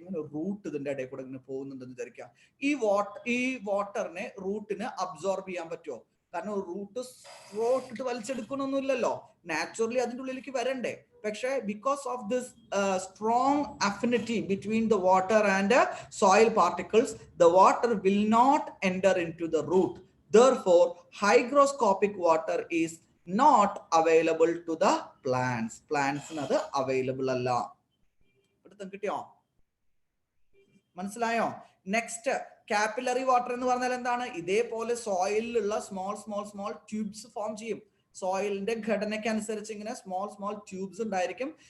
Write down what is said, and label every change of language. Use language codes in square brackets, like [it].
[ml] ഇങ്ങനെ ഒരു റൂട്ട് ഇതിന്റെ ഇടയിൽ കൂടെ ഇങ്ങനെ പോകുന്നുണ്ടെന്ന് വിചാരിക്കുക. ഈ വാട്ടറിനെ റൂട്ടിന് അബ്സോർബ് ചെയ്യാൻ പറ്റുമോ? കാരണം റൂട്ട് ഇട്ട് വലിച്ചെടുക്കണമൊന്നുമില്ലല്ലോ, നാച്ചുറലി അതിൻ്റെ ഉള്ളിലേക്ക് വരണ്ടേ. പക്ഷേ [en] Because of this strong affinity between the water and soil particles, the water will not enter into the root. Therefore, hygroscopic water is not available to the plants. [ml] Plants അത് available അല്ല. കിട്ടിയോ? മനസ്സിലായോ? Next, capillary water എന്ന് പറഞ്ഞാൽ എന്താണ്? ഇതേപോലെ സോയിലുള്ള small tubes form ചെയ്യും. സോയിലിന്റെ ഘടനയ്ക്ക് അനുസരിച്ച് ഇങ്ങനെ സ്മോൾ ട്യൂബ്സ് ഉണ്ടായിരിക്കും.